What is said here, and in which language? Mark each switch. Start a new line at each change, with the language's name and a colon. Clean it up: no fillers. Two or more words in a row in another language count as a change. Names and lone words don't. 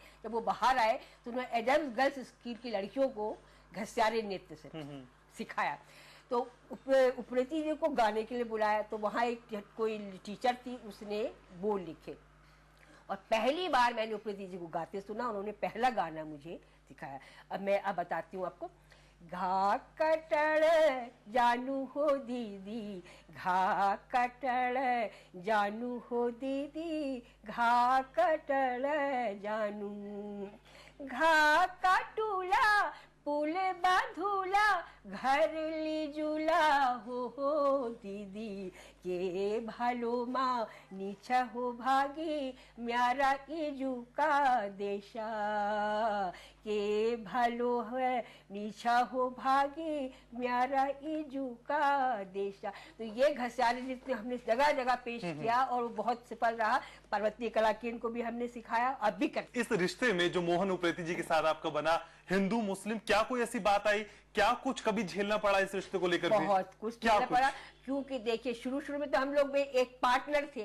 Hindi: जब वो बाहर आए तो उन्होंने एडम्स गर्ल्स स्कूल की लड़कियों को घसियारी नृत्य से सिखाया। तो प्रीति जी को गाने के लिए बुलाया, तो वहाँ एक कोई टीचर थी, उसने बोल लिखे और पहली बार मैंने प्रीति जी को गाते सुना। उन्होंने पहला गाना मुझे सिखाया। अब मैं बताती हूँ आपको।
Kumaoni: घा कटड़ जानू हो दीदी, घा कटड़ जानू हो दीदी, घा कटड़ जानू, घा काटूला पुल बांधूला, घर लीजूला हो दीदी, के भालो माँ नीचा हो भागी म्यारा इजू का देशा, के भालो है नीचा हो भागी म्यारा इजू का देशा।
Hindi: तो ये घसियारी नृत्य हमने जगह जगह पेश किया और वो बहुत सफल रहा। पर्वतीय कला केंद्र को भी हमने सिखाया, अब भी करते। इस रिश्ते में जो मोहन प्रीति जी के साथ आपका बना, हिंदू मुस्लिम, क्या कोई ऐसी बात आई, क्या कुछ कभी झेलना पड़ा इस रिश्ते को लेकर? बहुत कुछ झेलना पड़ा, क्योंकि देखिए शुरू में तो हम लोग में एक पार्टनर थे।